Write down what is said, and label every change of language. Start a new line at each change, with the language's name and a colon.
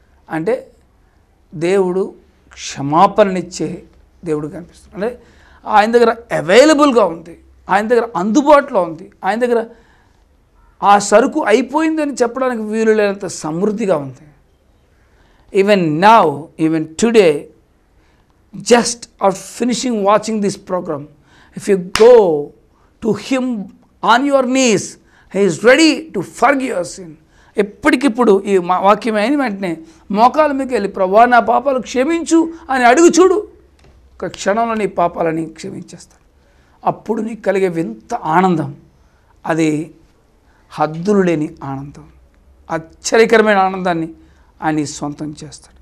Telugu: అంటే దేవుడు క్షమాపణనిచ్చే దేవుడు కనిపిస్తుంది. అంటే ఆయన దగ్గర అవైలబుల్గా ఉంది, ఆయన దగ్గర అందుబాటులో ఉంది, ఆయన దగ్గర ఆ సరుకు అయిపోయిందని చెప్పడానికి వీలు లేనంత సమృద్ధిగా ఉంది.
English: Even now, even today, just after finishing watching this program, if you go to him on your knees, he is ready to forgive your sin.
Telugu: ఎప్పటికిప్పుడు ఈ వాక్యం అయిన వెంటనే మోకాల మీకు వెళ్ళి ప్రభువా నా పాపాలు క్షమించు అని అడుగు చూడు. ఒక్క క్షణంలో నీ పాపాలని క్షమించేస్తాడు. అప్పుడు నీకు కలిగే వింత ఆనందం, అది హద్దులు లేని ఆనందం, ఆశ్చర్యకరమైన ఆనందాన్ని ఆయన సొంతం చేస్తాడు.